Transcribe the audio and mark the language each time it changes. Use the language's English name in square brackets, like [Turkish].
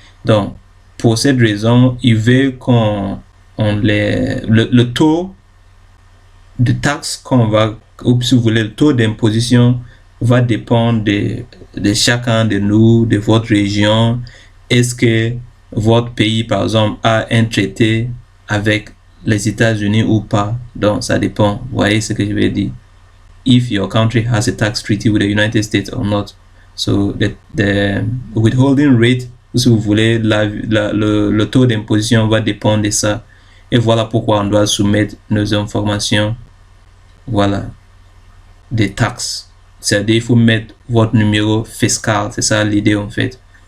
[French] Donc, pour cette raison, il veut qu'on le taux de taxes qu'on va, ou si vous voulez, le taux d'imposition va dépendre de chacun de nous, de votre région. Est-ce que votre pays, par exemple, a un traité avec les États-Unis ou pas? Donc, ça dépend. Vous voyez ce que je veux dire? [English] If your country has a tax treaty with the United States or not. So, the withholding rate, [French] si vous voulez, le taux d'imposition va dépendre de ça. Et voilà pourquoi on doit soumettre nos informations, voilà, des taxes. C'est-à-dire, il faut mettre votre numéro fiscal. C'est ça l'idée, en fait.